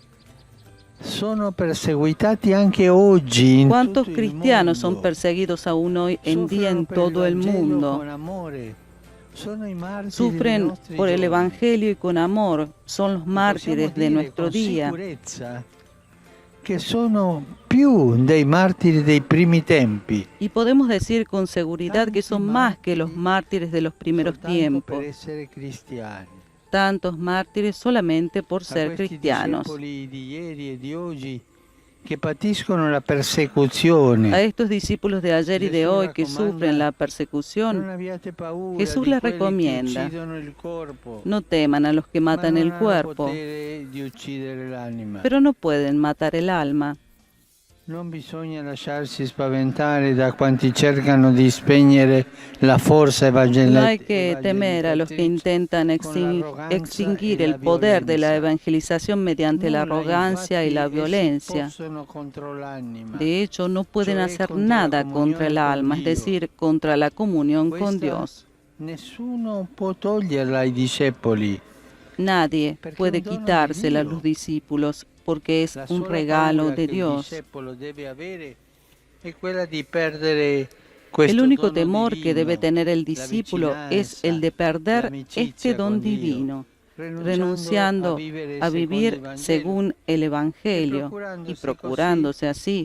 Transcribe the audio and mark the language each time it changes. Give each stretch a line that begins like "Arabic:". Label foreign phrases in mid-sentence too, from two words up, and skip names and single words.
Spanish: ¿Cuántos cristianos son perseguidos aún hoy en día en todo el mundo? Sufren por el Evangelio y con amor, son los mártires de nuestro día.
Italian: Que sono più dei martiri dei primi tempi.
Spanish: Y podemos decir con seguridad que son más que los mártires de los primeros tiempos. Tantos mártires solamente por ser cristianos.
Italian: Que patiscono la persecuzione.
Spanish: A estos discípulos de ayer y de hoy que sufren la persecución, Jesús les recomienda: no teman a los que matan el cuerpo, pero no pueden matar el alma.
Italian: Non bisogna lasciarsi spaventare da quanti cercano di spegnere la forza evangelizzante.
Spanish: No hay que temer a los que intentan extinguir el poder de la evangelización mediante la arrogancia y la violencia. De hecho, no pueden hacer nada contra el alma, es decir, contra la comunión con Dios.
Italian: Nessuno può toglierla ai discepoli.
Spanish: Nadie puede quitársela a los discípulos, porque es un regalo de Dios. El único temor que debe tener el discípulo es el de perder este don divino, renunciando a vivir según el Evangelio y procurándose así